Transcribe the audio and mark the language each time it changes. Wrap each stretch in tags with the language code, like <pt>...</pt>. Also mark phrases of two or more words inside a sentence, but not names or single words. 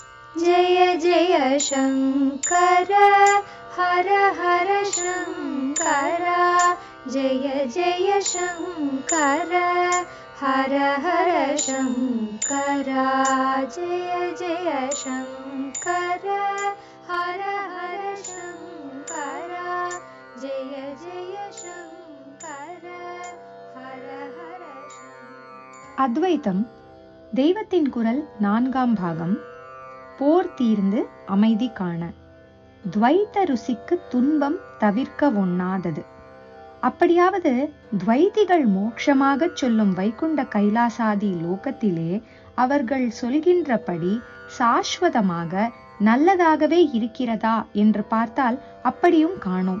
<sa>जय जय शङ्कर हर हर शङ्कर जय जय शङ्कर हर हर शङ्कर जय जय शङ्कर हर हर शङ्कर जय जय शङ्कर हर हर शङ्कर.</sa> <ta>அத்வைதம் தெய்வத்தின் குரல் 4ஆம் பாகம். போர் தீர்ந்து அமைதி காண. துவைத்த ருசிக்கு துன்பம் தவிர்க்க ஒண்ணாதது. அப்படியாவது துவைதிகள் மோட்சமாக சொல்லும் வைகுண்ட கைலாசாதி லோகத்திலே அவர்கள் சொல்கின்றபடி சாஸ்வதமாக நல்லதாகவே இருக்கிறதா என்று பார்த்தால் அப்படியும் காணோம்.</ta>